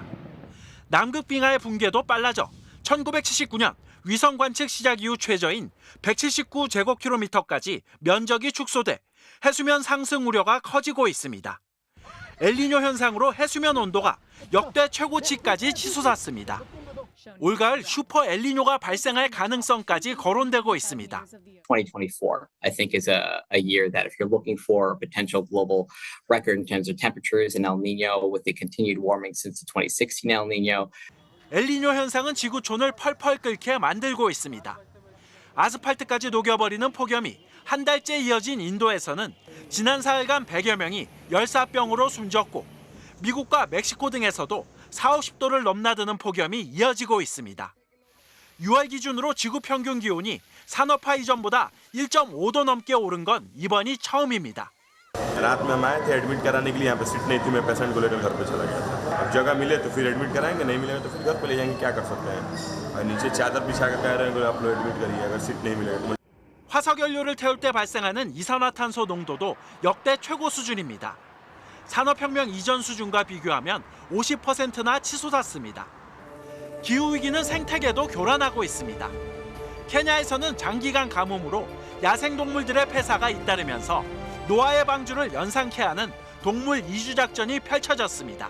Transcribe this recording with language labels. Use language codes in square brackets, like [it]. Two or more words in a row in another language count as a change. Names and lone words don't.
[ko] 남극 빙하의 붕괴도 빨라져 1979년 위성 관측 시작 이후 최저인 179제곱킬로미터까지 면적이 축소돼 해수면 상승 우려가 커지고 있습니다. 엘니뇨 현상으로 해수면 온도가 역대 최고치까지 치솟았습니다. 올가을 슈퍼 엘니뇨가 발생할 가능성까지 거론되고 있습니다. [en] 2024, I think, is a year that if you're looking for a potential global record in terms of temperatures and El Nino with the continued warming since the 2016 El Nino. [ko] 엘니뇨 현상은 지구촌을 펄펄 끓게 만들고 있습니다. 아스팔트까지 녹여버리는 폭염이 한 달째 이어진 인도에서는 지난 사흘간 100여 명이 열사병으로 숨졌고 미국과 멕시코 등에서도 40~50도를 넘나드는 폭염이 이어지고 있습니다. 6월 기준으로 지구 평균 기온이 산업화 이전보다 1.5도 넘게 오른 건 이번이 처음입니다. [hi] रात में हम आए थे एडमिट कराने के लिए यहाँ पे सीट नहीं थी मैं पेशेंट को लेकर घर पे चला गया था अब जगह मिले तो फिर एडमिट कराएंगे, नहीं मिलेगा तो फिर घर पे ले जाएंगे, क्या कर सकते हैं। और नीचे चादर बिछा कर कह रहे हैं आप लोग एडमिट करिए, अगर सीट नहीं मिलेगा तो। [ko] 화석연료를 태울 때 발생하는 이산화탄소 농도도 역대 최고 수준입니다. 산업혁명 이전 수준과 비교하면 50%나 치솟았습니다. 기후위기는 생태계도 교란하고 있습니다. 케냐에서는 장기간 가뭄으로 야생동물들의 폐사가 잇따르면서 노아의 방주를 연상케 하는 동물 이주 작전이 펼쳐졌습니다.